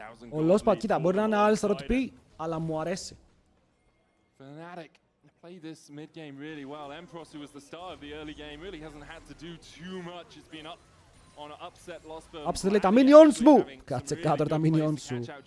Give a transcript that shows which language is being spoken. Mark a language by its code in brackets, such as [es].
[el] Ο Λόσπα, κοίτα, μπορεί να είναι Alistar ό,τι πει, αλλά μου αρέσει. [en] Fnatic play this mid game really well. Empros, who was the star of the early game, really hasn't had to do too much. It's been up on an upset loss. [el] Upset λέει τα minions μου. Κάτσε κάτω τα minions σου.